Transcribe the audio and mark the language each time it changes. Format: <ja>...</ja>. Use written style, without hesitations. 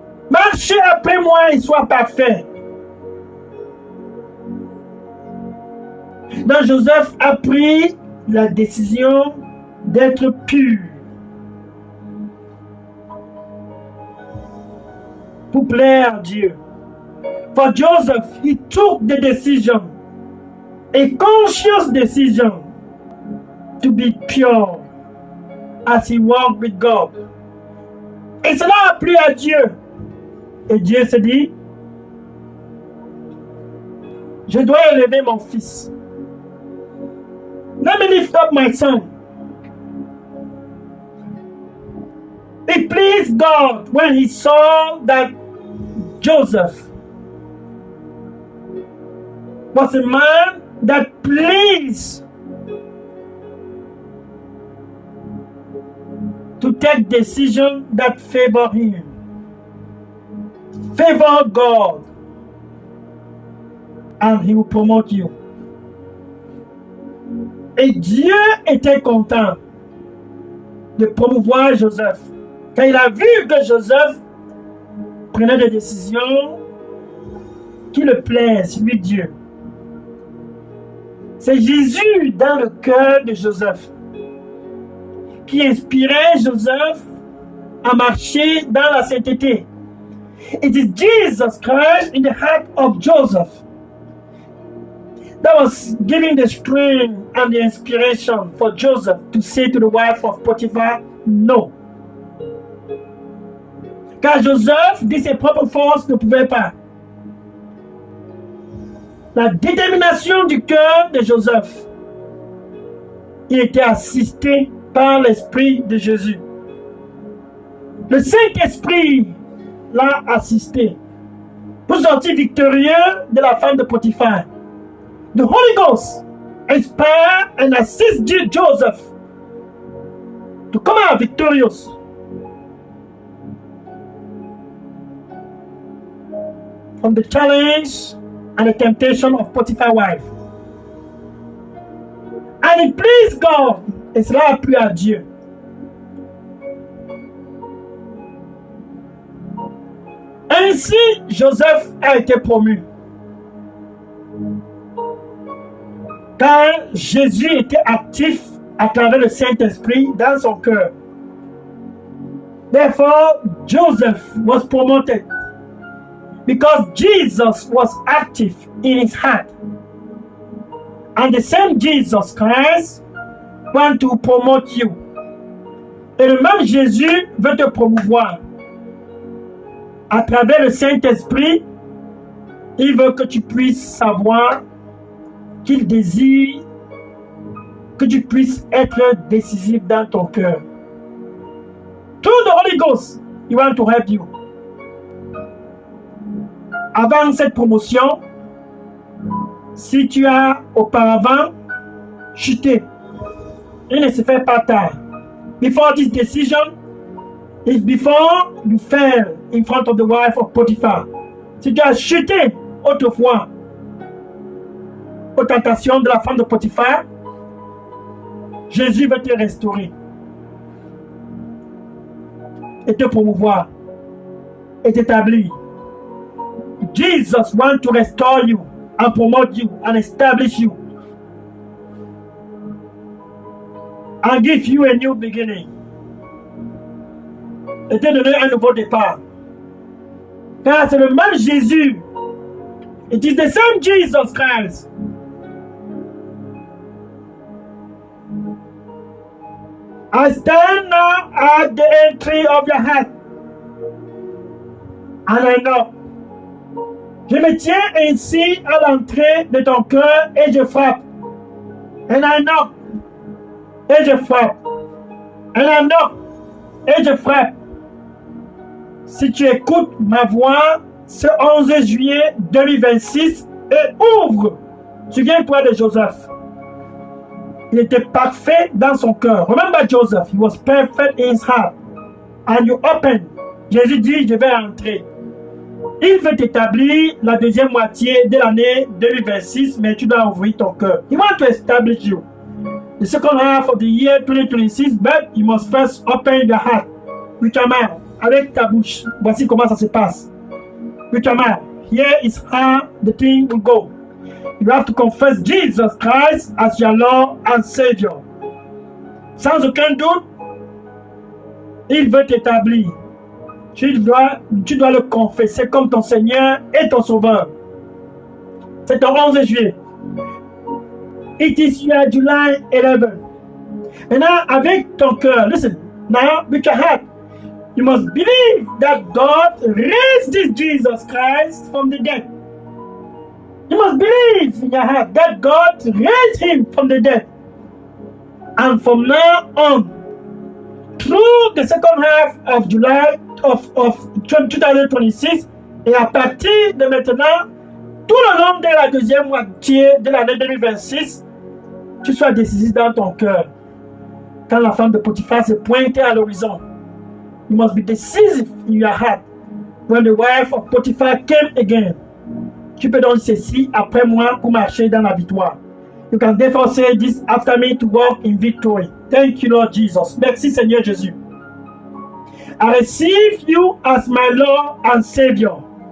<fr>Marchez après moi et sois parfait. Donc Joseph a pris la décision d'être pur pour plaire à Dieu.</fr> <en>For Joseph, he took the decision, a conscious decision, to be pure as he walked with God.</en> <fr>Et cela a plu à Dieu. Et Dieu se dit, je dois élever mon fils.</fr> <en>Let me lift up my son. It pleased God when he saw that Joseph was a man that pleased to take decisions that favor him, favor God, and he will promote you.</en> <fr>Et Dieu était content de promouvoir Joseph. Quand il a vu que Joseph prenait des décisions qui le plaisent, lui Dieu. C'est Jésus dans le cœur de Joseph qui inspirait Joseph à marcher dans la sainteté.</fr> <en>It is Jesus Christ in the heart of Joseph that was giving the strength and the inspiration for Joseph to say to the wife of Potiphar, no.</en> <fr>Car Joseph, de ses propres forces, ne pouvait pas. La détermination du cœur de Joseph, il était assisté par l'Esprit de Jésus. Le Saint-Esprit l'a assisté pour sortir victorieux de la femme de Potiphar.</fr> <en>The Holy Ghost inspired and assisted Joseph to come out victorious. From the challenge and the temptation of Potiphar's wife. And it pleased God.</en> <fr>Et cela a plu à Dieu. Ainsi, Joseph a été promu. Car Jésus était actif à travers le Saint-Esprit dans son cœur.</fr> <en>Therefore, Joseph was promoted. Because Jesus was active in his heart. And the same Jesus Christ wants to promote you.</en> <fr>Et le même Jésus veut te promouvoir. À travers le Saint-Esprit, il veut que tu puisses savoir qu'il désire que tu puisses être décisif dans ton cœur.</fr> <en>Through the Holy Ghost, he wants to help you.</en> <fr>Avant cette promotion, si tu as auparavant chuté, il ne se fait pas tard.</fr> <en>Before this decision, is before you fell in front of the wife of Potiphar.</en> <fr>Si tu as chuté autrefois aux tentations de la femme de Potiphar, Jésus veut te restaurer et te promouvoir et t'établir.</fr> <en>Jesus wants to restore you and promote you and establish you and give you a new beginning.</en> <fr>Et te donner un nouveau départ. Car c'est le même Jésus.</fr> <en>It is the same Jesus Christ. I stand now at the entry of your heart. And I know.</en> <fr>Je me tiens ainsi à l'entrée de ton cœur et je frappe.</fr> <en>And I knock.</en> <fr>Et je frappe.</fr> <en>And I knock.</en> <fr>Et je frappe. Si tu écoutes ma voix ce 11 juillet 2026 et ouvre, souviens-toi de Joseph. Il était parfait dans son cœur.</fr> <en>Remember Joseph, he was perfect in his heart. And you open.</en> <fr>Jésus dit, je vais entrer. Il veut t'établir la deuxième moitié de l'année 2026, mais tu dois ouvrir ton cœur.</fr> <en>He wants to establish you. The second half of the year 2026, but you must first open your heart with your mouth,</en> <fr>avec ta bouche. Voici comment ça se passe.</fr> <en>With your mouth. Here is how the thing will go. You have to confess Jesus Christ as your Lord and Savior.</en> <fr>Sans aucun doute, il veut t'établir. Tu dois le confesser comme ton Seigneur et ton Sauveur. C'est le 11 juillet.</fr> <en>It is your July 11.</en> <fr>Maintenant, avec ton cœur,</fr> <en>listen, now with your heart, you must believe that God raised this Jesus Christ from the dead. You must believe in your heart that God raised him from the dead. And from now on, through the second half of July of 2026,</en> <fr>et à partir de maintenant, tout le long de la deuxième moitié de l'année 2026, tu sois décisif dans ton cœur. Quand la femme de Potiphar se pointait à l'horizon,</fr> <en>you must be decisive in your heart. When the wife of Potiphar came again,</en> <fr>tu peux donc ceci après moi pour marcher dans la victoire.</fr> <en>You can therefore say this after me to walk in victory. Thank you, Lord Jesus.</en> <fr>Merci, Seigneur Jésus.</fr> <en>I receive you as my Lord and Savior.</en>